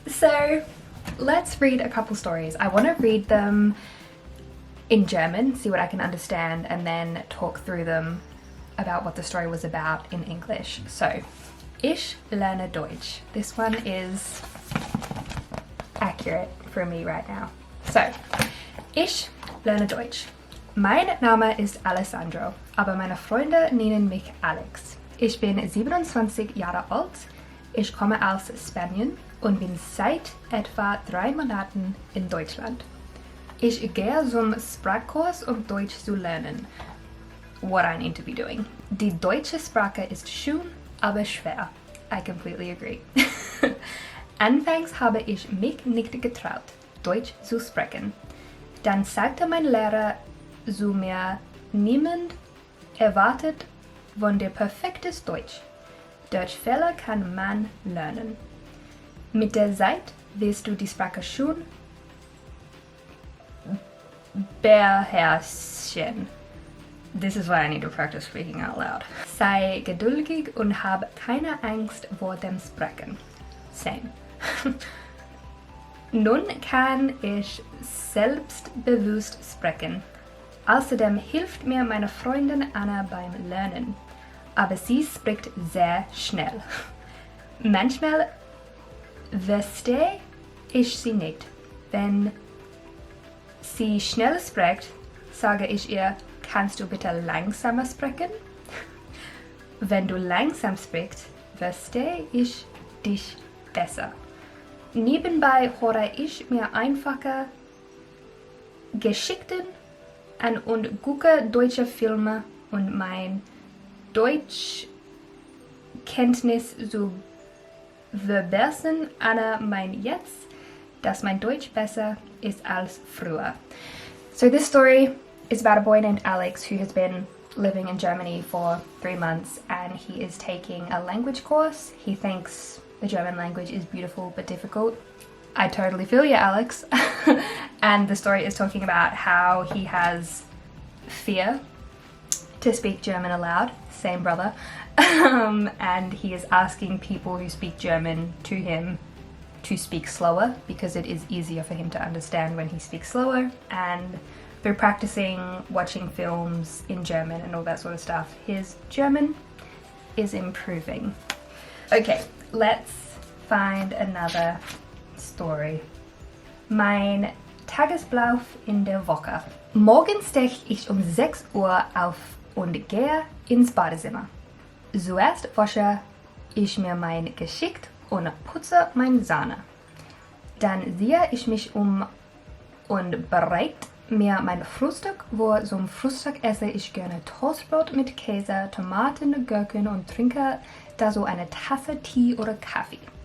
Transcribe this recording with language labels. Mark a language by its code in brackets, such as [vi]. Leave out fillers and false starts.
[en] So let's read a couple stories. I want to read them in German, see what I can understand, and then talk through them about what the story was about in English. So, [de] Ich lerne Deutsch. [en] This one is accurate for me right now. [de] So, Ich lerne Deutsch. Mein Name ist Alessandro, aber meine Freunde nennen mich Alex. Ich bin 27 Jahre alt, ich komme aus Spanien und bin seit etwa 3 Monaten in Deutschland. Ich gehe zum Sprachkurs, um Deutsch zu lernen. [en] What I need to be doing. [de] Die deutsche Sprache ist schön, aber schwer. [en] I completely agree. [de] Anfangs habe ich mich nicht getraut, Deutsch zu sprechen. Dann sagte mein Lehrer zu mir, niemand erwartet von dir perfektes Deutsch. Durch Fehler kann man lernen. Mit der Zeit wirst du die Sprache schon beherrschen. [en] This is why I need to practice speaking out loud. [de] Sei geduldig und hab keine Angst vor dem Sprechen. [en] Same. [de] Nun kann ich selbstbewusst sprechen. Außerdem hilft mir meine Freundin Anna beim Lernen. Aber sie spricht sehr schnell. Manchmal verstehe ich sie nicht. Wenn sie schnell spricht, sage ich ihr, kannst du bitte langsamer sprechen? Wenn du langsam sprichst, verstehe ich dich besser. Nebenbei höre ich mir einfache Geschichten an und gucke deutsche Filme, und mein Deutschkenntnis zu verbessern. Anna meint jetzt, dass mein Deutsch besser ist als früher. [en] So this story is about a boy named Alex who has been living in Germany for 3 months, and he is taking a language course. He thinks the German language is beautiful but difficult. I totally feel you, Alex. And the story is talking about how he has fear to speak German aloud. Same brother. And he is asking people who speak German to him to speak slower, because it is easier for him to understand when he speaks slower. And through practicing watching films in German and all that sort of stuff, his German is improving. Okay, let's find another story. [de] Mein Tagesablauf in der Woche. Morgens stehe ich um 6 Uhr auf und gehe ins Badezimmer. Zuerst wasche ich mir mein Gesicht und putze meine Zähne. Dann ziehe ich mich um und bereite mir mein Frühstück, wo zum Frühstück esse ich gerne Toastbrot mit Käse, Tomaten, Gurken und trinke dazu eine Tasse Tee oder Kaffee.